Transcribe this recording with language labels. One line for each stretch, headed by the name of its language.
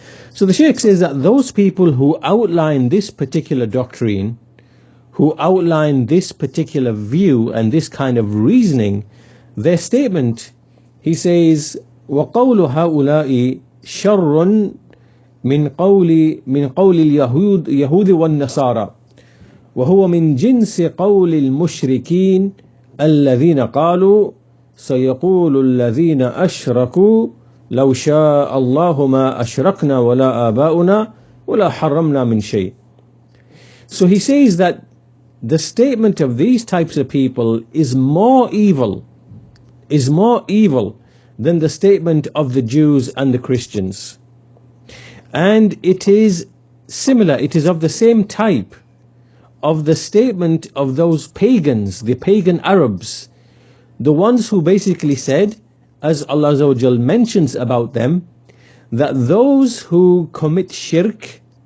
English: So the Shaykh says that those people who outline this particular doctrine, who outline this particular view and this kind of reasoning, their statement, he says,
Arabic: وَقَوْلُ هَؤُلَاءِ شَرٌّ من قول اليهود والنصارى وهو من جنس قول المشركين الذين قالوا سيقول الذين أشركوا لو شاء الله ما أشركنا ولا آباؤنا ولا حرمنا من شيء.
English: So he says that the statement of these types of people is more evil than the statement of the Jews and the Christians. And it is similar, it is of the same type of the statement of those pagans, the pagan Arabs, the ones who basically said, as Allah Azza wa Jal mentions about them, that those who commit shirk,